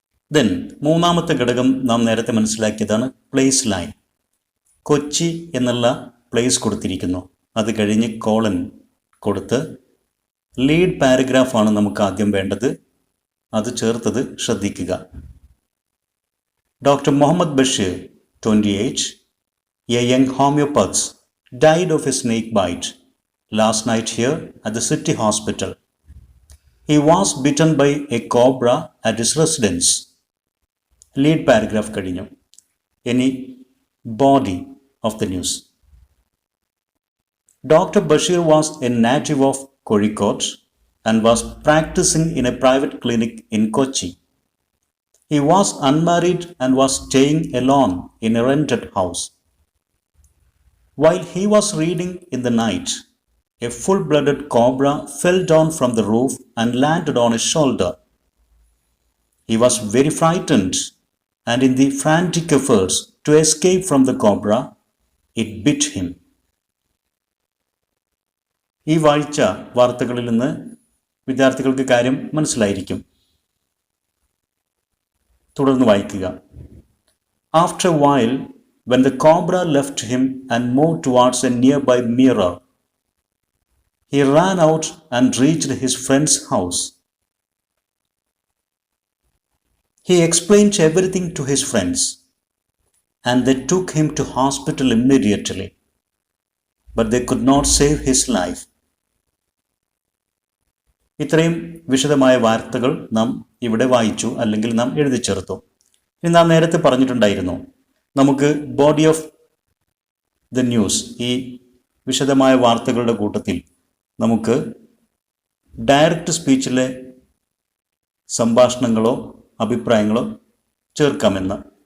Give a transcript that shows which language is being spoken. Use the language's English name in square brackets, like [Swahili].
[Malayalam] Then മൂന്നാമത്തെ ഘടകം നാം നേരത്തെ മനസ്സിലാക്കിയതാണ് പ്ലേസ് ലൈൻ. കൊച്ചി എന്നുള്ള പ്ലേസ് കൊടുത്തിരിക്കുന്നു. അത് കഴിഞ്ഞ് കോളൻ കൊടുത്ത് ലീഡ് പാരഗ്രാഫാണ് നമുക്ക് ആദ്യം വേണ്ടത്. അത് ചേർത്തത് ശ്രദ്ധിക്കുക. [English] Doctor Muhammad Basheer 28, a young homeopath, died of a snake bite last night here at the city hospital. He was bitten by a cobra at his residence. [Malayalam] Lead paragraph കഴിഞ്ഞു. ഇനി body of the news. [English] Dr. Bashir was a native of Kozhikode and was practicing in a private clinic in Kochi. He was unmarried and was staying alone in a rented house. While he was reading in the night, a full-blooded cobra fell down from the roof and landed on his shoulder. He was very frightened, and in the frantic efforts to escape from the cobra, it bit him. [Malayalam] ഈ വായിച്ച വാർത്തകളിൽ നിന്ന് വിദ്യാർത്ഥികൾക്ക് കാര്യം മനസ്സിലായിരിക്കും. തുടർന്ന് വായിക്കുക. [English] After a while, when the cobra left him and moved towards a nearby mirror, he ran out and reached his friend's house. He explained everything to his friends, and they took him to hospital immediately, but they could not save his life. [Malayalam] ഇത്രയും വിശദമായ വാർത്തകൾ നാം ഇവിടെ വായിച്ചു, അല്ലെങ്കിൽ നാം എഴുതി ചേർത്തു. ഇനി നാം നേരത്തെ പറഞ്ഞിട്ടുണ്ടായിരുന്നു, നമുക്ക് ബോഡി ഓഫ് ദ ന്യൂസ്, ഈ വിശദമായ വാർത്തകളുടെ കൂട്ടത്തിൽ നമുക്ക് ഡയറക്റ്റ് സ്പീച്ചിലെ സംഭാഷണങ്ങളോ അഭിപ്രായങ്ങളോ ചേർക്കാമെന്ന്.